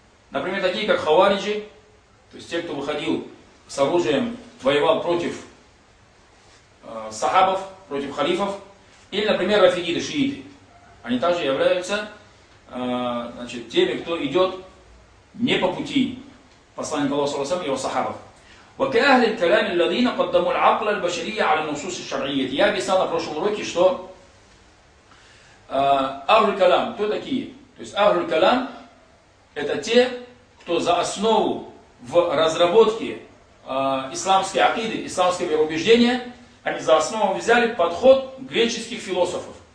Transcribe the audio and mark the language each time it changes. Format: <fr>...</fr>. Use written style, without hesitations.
<ru>Например, такие как хавариджи, то есть те, кто выходил с оружием, воевал против сахабов, против халифов, или, например, рафидиды, шииты. Они также являются значит, теми, кто идет не по пути посланника Аллаха, саллаллаху алейхи ва саллям, его сахабов.</ru> <ar>وكأهل الكلام الذين قدموا العقل البشري على النصوص الشرعية.</ar> <ru>Я писал на прошлом уроке, что Ахлул Калам, кто такие? То есть Ахлул Калам — это те, кто за основу в разработке исламской акиды, исламского вероубеждения, они за основу взяли подход греческих философов.</ru>